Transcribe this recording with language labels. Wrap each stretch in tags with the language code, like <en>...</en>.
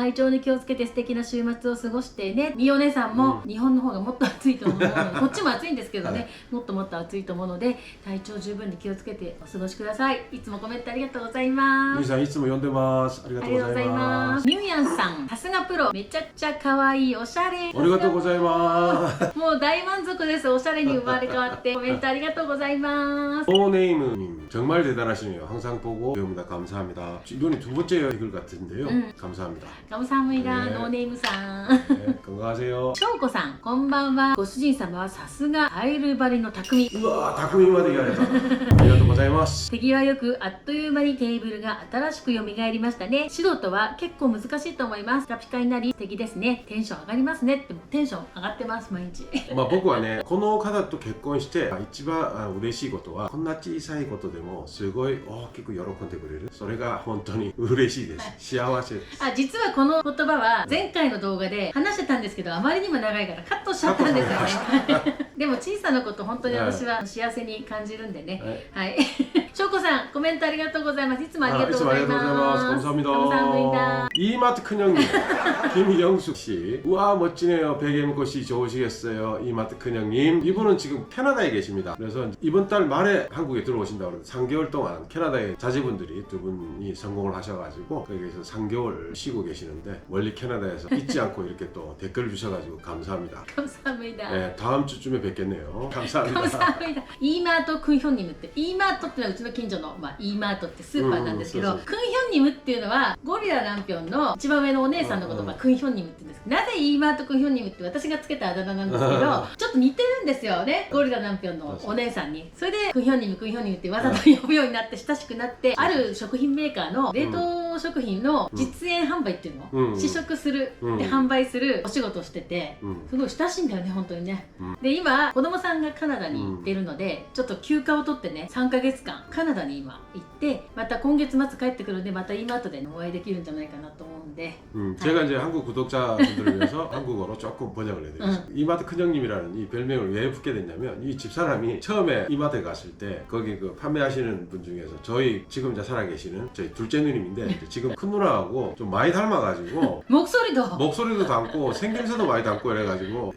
<ja>体調に気をつけて素敵な週末を過ごしてね。みお姉さんも、日本の方がもっと暑いと思うのでこっちも暑いんですけどね、もっともっと暑いと思うので体調十分に気をつけてお過ごしください。いつもコメントありがとうございます。みーさんいつも読んでます。ありがとうございます。みゅうやんさん、さすがプロ、めちゃくちゃ可愛い、おしゃれ。ありがとうございます。もう大満足です。おしゃれに生まれ変わってコメントありがとうございます。</ja> <ko>노네임님 정말 대단하시네요. 항상 보고 배웁니다. 감사합니다. 이번이 두 번째 댓글 같은데요. 감사합니다. 감사합니다. 네.</ko> <ja>ノーネームさん。</ja> <ko>네, 건강하세요.</ko> <ja>しょうこさん、こんばんは。ご主人様はさすがタイル張りの匠。</ja> <ko>우와 다크미마데 기다렸다.</ko> <ja>아리가또 고자이마스. 手際よくあっという間にテーブルが新しく蘇りましたね。素人は結構難しいと思います。ピカピカになり素敵ですね。テンション上がりますね。ってもテンション上がってます毎日。まあ僕はねこの方と結婚して一番嬉しいことはこんな小さいことでもすごい大きく喜んでくれる。それが本当に嬉しいです。幸せです。あ、実はこの言葉は前回の動画で話してたんですけど、あまりにも長いからカットしちゃったんですよね。でも小さなこと本当に私は幸せに感じるんでね。はい。しょうこさんコメントありがとうございます。いつもありがとうございます。</ja> <ko>감사합니다. 이마트 큰형님 김영숙씨 우와 멋지네요. 베개묶옷이 좋으시겠어요. 이마트 큰형님 이분은 지금 캐나다에 계십니다. 그래서 이번 달 말에 한국에 들어오신다고 그러는데 3개월 동안 캐나다의 자제분들이 두 분이 성공을 하셔가지고 거기에서 3개월 쉬고 계시는데 멀리 캐나다에서 잊지 않고 이렇게 또 댓글을 주셔가지고 감사합니다. 감사합니다. 네, 다음 주쯤에 뵙겠네요. 감사합니다. 감사합니다.</ko> <ja>이마트 큰형님ってイーマートってのはうちの近所の、イーマートってスーパーなんですけど、クンヒョンニムっていうのはゴリラランピョンの一番上のお姉さんのことをクンヒョンニムって言うんですけど、なぜイーマートクンヒョンニムって私がつけたあだ名なんですけどちょっと似てるんですよね、ゴリラランピョンのお姉さんに。それでクンヒョンニムクンヒョンニムってわざと呼ぶようになって親しくなって、ある食品メーカーの冷凍食品の実演販売っていうのを試食するで販売するお仕事をしてて、すごい親しいんだよね本当にね。で今子供さんがカナダに行ってるのでちょっと休暇を取ってね3ヶ月間カナダに今行って、また今月末帰ってくるんでまたイーマートでお会いできるんじゃないかなと思うんで、</ja> <ko>제가 이제 한국 구독자분들을 위해서 한국어로 조금 번역을 해드렸어요. 이마트 큰형님이라는 이 별명을 왜 붙게 됐냐면 이 집사람이 처음에 이마트에 갔을 때 거기 그 판매하시는 분 중에서 저희 지금 이제 살아계시는 저희 둘째 누님인데 이제 지금 큰 누나하고 좀 많이 닮아가지고 목소리도 닮고 생김새도 많이 닮고 이래가지고</ko>